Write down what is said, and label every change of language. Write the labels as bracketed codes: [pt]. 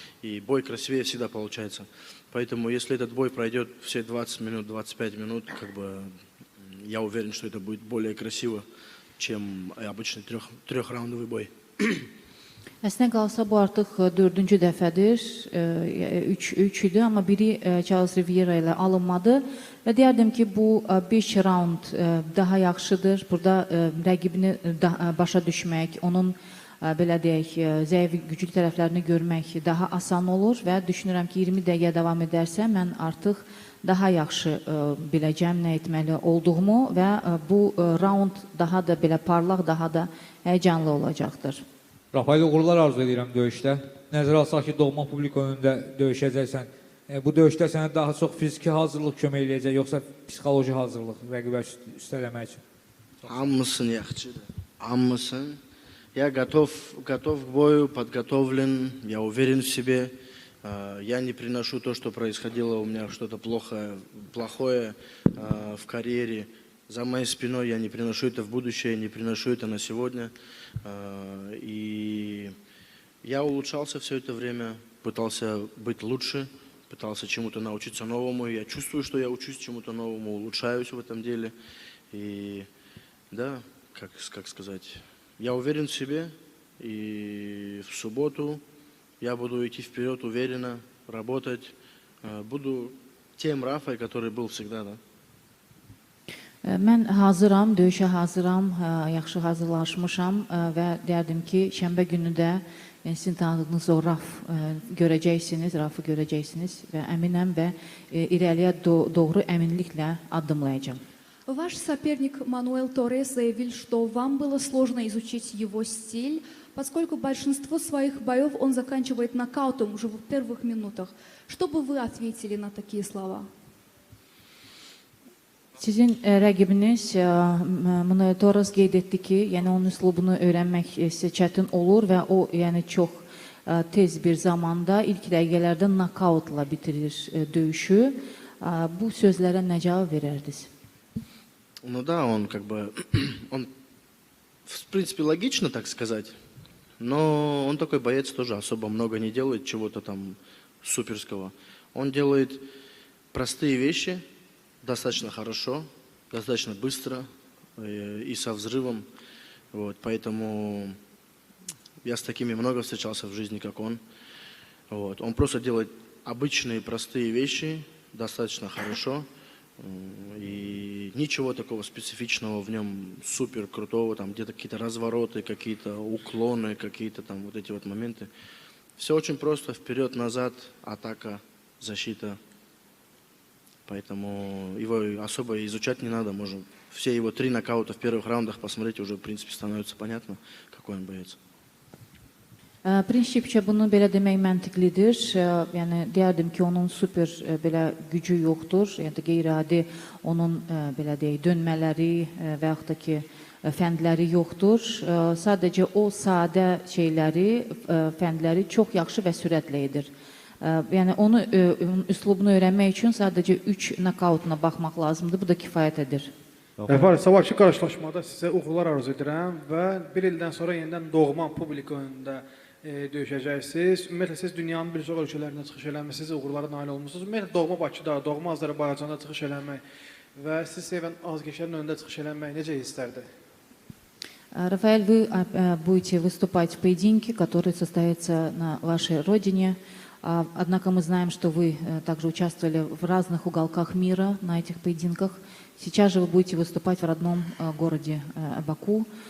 [ru] И бой красивее всегда получается. Поэтому если этот бой пройдет все 20 минут, 25 минут, как бы я уверен, что это будет более красиво, чем обычный 3-раундовый бой. [az] Əslində qalsa bu artıq dördüncü dəfədir, üç idi, amma biri Charles Riviera ilə alınmadı və deyərdim ki, bu 5 raund daha yaxşıdır. Burada rəqibini başa düşmək, onun belə deyək, zəif güclü tərəflərini görmək daha asan olur və düşünürəm ki, 20 dəqiqə davam edərsə, mən artıq daha yaxşı biləcəm nə etməli olduğumu və bu raund daha da belə parlaq, daha da həyəcanlı olacaqdır. Rafael, uğurlar arzu edirəm döyüşdə. Nəzərə alsaq ki, doğma publika önündə döyüşəcəksən. Bu döyüşdə sənə daha çox fiziki hazırlıq kömək eləyəcək, yoxsa psixoloji hazırlıq rəqibə üstələmək üçün? Hamısın yaxşı. Hamısın. [ru] Я готов к бою, подготовлен, я уверен в себе. Я не приношу то, что происходило у меня что-то плохое в карьере. За моей спиной я не приношу это в будущее, не приношу это на сегодня. И я улучшался все это время, пытался быть лучше, пытался чему-то научиться новому. Я чувствую, что я учусь чему-то новому, улучшаюсь в этом деле. И да, как сказать, я уверен в себе. И в субботу я буду идти вперед уверенно, работать. Буду тем Рафой, который был всегда, да. [az] Mən hazıram, döyüşə hazıram, yaxşı hazırlaşmışam və deyərdim ki, şənbə günü də sizin tanıdığınız o Rafı görəcəksiniz və əminəm və irəliyə doğru əminliklə addımlayacağım. [ru] Ваш соперник Мануэль Торрес заявил, что вам было сложно изучить его стиль, поскольку большинство своих боев он заканчивает нокаутом уже в первых минутах. Что бы вы ответили на такие слова? [az] Sizin rəqibiniz Manuel Torres qeyd etdi ki, yəni onun üslubunu öyrənmək sizə çətin olur və o yəni çox tez bir zamanda ilk dəqiqələrdə nokautla bitirir döyüşü. Bu sözlərə nə cavab verərdiniz? [ru] Ну да, он он в принципе логично так сказать, но он такой боец тоже особо много не делает чего-то там суперского. Он делает простые вещи достаточно хорошо, достаточно быстро и со взрывом. Вот, поэтому я с такими много встречался в жизни, как он. Вот, он просто делает обычные простые вещи достаточно хорошо. И ничего такого специфичного в нем супер крутого, там где-то какие-то развороты, какие-то уклоны, какие-то там вот эти вот моменты. Все очень просто, вперед-назад, атака, защита. Поэтому его особо изучать не надо. Можно все его 3 нокаута в первых раундах посмотреть, уже в принципе становится понятно, какой он боец. [az] Prinsipcə bunu belə demək məntiqlidir. Yəni deyərdim ki, onun super belə gücü yoxdur. Yəni qeyri-adi onun belə deyək dönmələri və yaxud da ki fəndləri yoxdur. Sadəcə o sadə şeyləri, fəndləri çox yaxşı və sürətlə edir. Yəni onun üslubunu öyrənmək üçün sadəcə 3 nokautuna baxmaq lazımdır. Bu da kifayət edir. Rəfəli, sabahki qarşılaşmada sizə uğurlar arzu edirəm və bir ildən sonra yenidən doğma publika önündə döyüşəcəksiniz. Ümumiyyətlə siz dünyanın bir çox ölkələrində çıxış eləmisiniz, uğurlara nail olmusunuz. Ümumiyyətlə doğma Bakıda, doğma Azərbaycanda çıxış eləmək və siz sevən azgəşlərin önündə çıxış eləmək necə hisslərdir? [ru] Рафаэль, вы будете выступать в поединке, который состоится на вашей родине. Однако мы знаем, что вы также участвовали в разных уголках мира на этих поединках. Сейчас же вы будете выступать в родном городе Баку.